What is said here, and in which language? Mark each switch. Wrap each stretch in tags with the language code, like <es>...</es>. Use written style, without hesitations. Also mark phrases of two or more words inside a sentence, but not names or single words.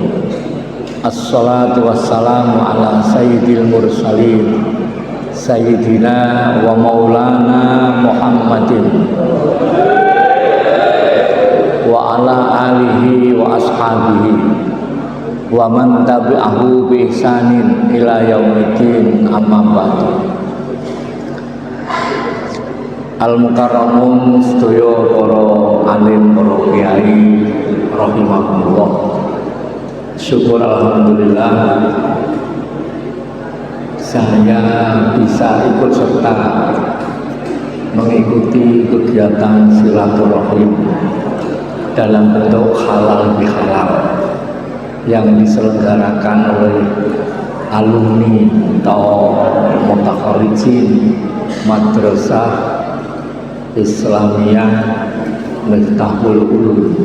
<ar>الصلاة والسلام على سيد المرسلين سيدنا ومولانا محمد وعلى آله وأصحابه ومن تبعه بإحسان إلى يوم الدين أما بعد.</ar> <jv>Al-mukarramun sedaya para alim, para kiai rahimahumullah.</jv> <id>Syukur alhamdulillah saya bisa ikut serta mengikuti kegiatan silaturahim dalam bentuk halal bihalal yang diselenggarakan oleh alumni atau mutakharijin Madrasah Islamiyah Miftahul Ulum.</id>